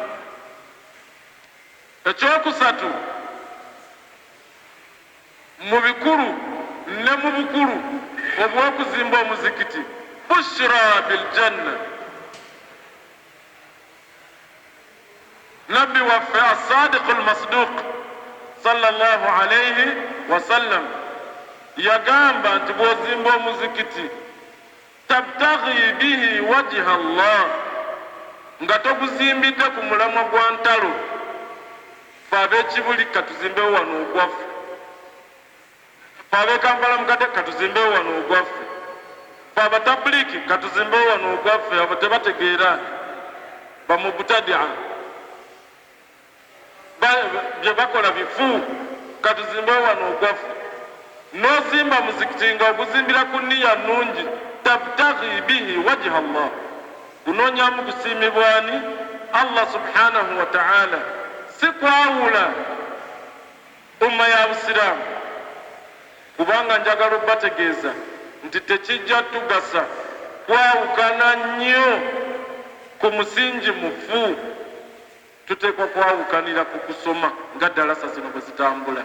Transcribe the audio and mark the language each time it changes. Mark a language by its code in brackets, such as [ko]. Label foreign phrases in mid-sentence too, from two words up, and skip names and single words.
[lg] Ekyokusatu, mu bikulu ne mu bukulu obw'okuzimba omuzikiti, [ar] بشرى بالجنة. [lg] Nabbi waffe [ar] الصادق المصدوق صلى الله عليه وسلم [lg] yagamba nti bw'ozimba omuzikiti [ar] تبتغي به وجه الله, [lg] nga toguzimbidde ku mulamwa gwa ntalo. Fe ab'ekibuli katuzimbewo wano ogwaffe, fe ab'Ekampala mukadde katuzimbewo wano ogwaffe, fe abatabuliki katuzimbewo wano ogwaffe. Abo tebategeera bamubutadia, bye bakola bifu, katuzimbewo wano ogwaffe. N'ozimba muzikiti nga oguzimbira ku nniya nnungi, [ar] تبتغي به وجه الله, [lg] gunoonyaamu kusiimibwani Allah [ar] سبحانه وتعالى. [lg] Si kwawula umma ya Busiraamu, kubanga njagala okubategeeza nti tekijja tugasa kwawukana nnyo ku musingi mufu. Tuteekwa kwawukanira ku kusoma nga dalasa zino bwe zitambula.